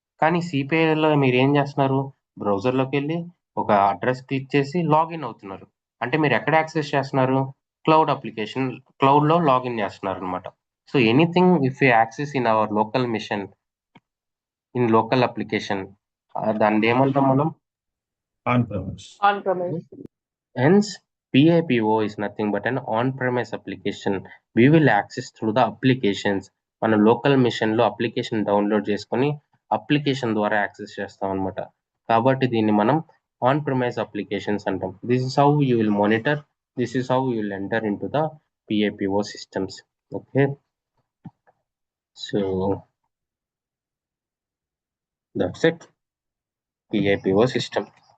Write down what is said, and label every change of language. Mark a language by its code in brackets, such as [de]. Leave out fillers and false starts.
[te] కానీ సిపిఐలో మీరు ఏం చేస్తున్నారు, బ్రౌజర్లోకి వెళ్ళి ఒక అడ్రస్ క్లిక్ చేసి లాగిన్ అవుతున్నారు. అంటే మీరు ఎక్కడ యాక్సెస్ చేస్తున్నారు, క్లౌడ్ అప్లికేషన్, క్లౌడ్లో లాగిన్ చేస్తున్నారు అనమాట. [en] so anything if you access in our local machine, in local application, [te] దాన్ని ఏమంటాం మనం, [en] On premise. hence PIPO is nothing but an on-premise application. We will access through the applications. [te] మన local మిషన్లో application download చేసుకొని application ద్వారా access చేస్తాం అనమాట. కాబట్టి దీన్ని మనం ఆన్ ప్రిమైజ్ అప్లికేషన్స్ అంటాం. [en] This is how you will monitor, this is how you will enter in to the PIPO systems. Okay, so that's it, PIPO system.